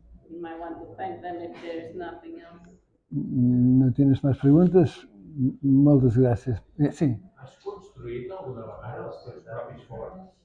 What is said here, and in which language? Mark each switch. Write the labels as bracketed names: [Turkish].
[English] You might want to thank them if there is nothing else. [Spanish] No tienes más preguntas? [Catalan] Moltes gràcies. Sí. Has construït alguna vegada els teus propis forns?